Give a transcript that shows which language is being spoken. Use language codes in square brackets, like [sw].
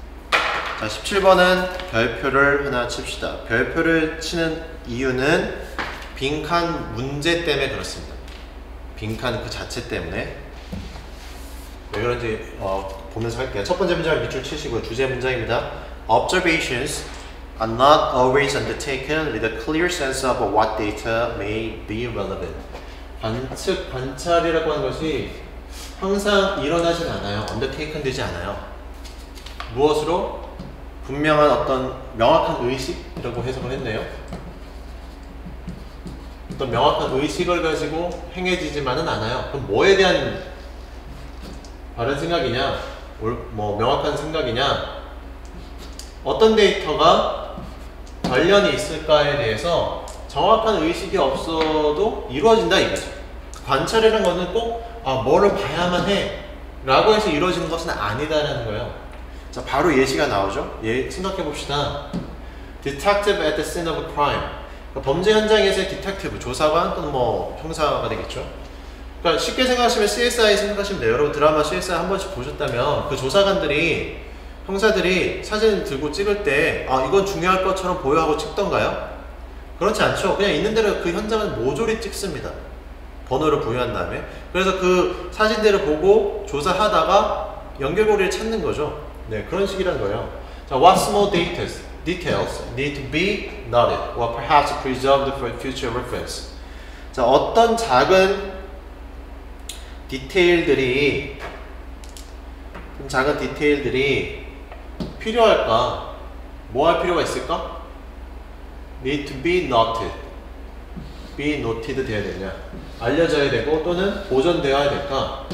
[ko] 자, 17번은 별표를 하나 칩시다. 별표를 치는 이유는 빈칸 문제 때문에 그렇습니다. 빈칸 그 자체 때문에. 왜 그런지 보면서 할게요. 첫 번째 문장을 밑줄 치시고요. 주제 문장입니다. [en] observations are not always undertaken with a clear sense of what data may be relevant. [ko] 관찰이라고 하는 것이 항상 일어나진 않아요. undertaken 되지 않아요. 무엇으로? 분명한 어떤 명확한 의식이라고 해석을 했네요. 어떤 명확한 의식을 가지고 행해지지만은 않아요. 그럼 뭐에 대한 바른 생각이냐? 뭐 명확한 생각이냐? 어떤 데이터가 관련이 있을까에 대해서 정확한 의식이 없어도 이루어진다 이거죠. 관찰이라는 거는 꼭 뭐를 봐야만 해 라고 해서 이루어지는 것은 아니다라는 거예요. 자, 바로 예시가 나오죠. 생각해 봅시다. [en] Detective at the scene of a crime. [ko] 그러니까 범죄 현장에서의 디텍티브, 조사관 또는 뭐 형사가 되겠죠. 그러니까 쉽게 생각하시면 CSI 생각하시면 돼요. 여러분 드라마 CSI 한 번씩 보셨다면 그 조사관들이, 형사들이 사진 들고 찍을 때 이건 중요할 것처럼 보여하고 찍던가요? 그렇지 않죠. 그냥 있는 대로 그 현장을 모조리 찍습니다. 번호를 부여한 다음에. 그래서 그 사진들을 보고 조사하다가 연결고리를 찾는 거죠. 네, 그런 식이란 거예요. [en] 자, what small details need to be noted or perhaps preserved for future reference. [ko] 자, 어떤 작은 디테일들이 필요할까? 뭐 할 필요가 있을까? [en] need to be noted. be noted [ko] 돼야 되냐? 알려져야 되고 또는 보존되어야 될까?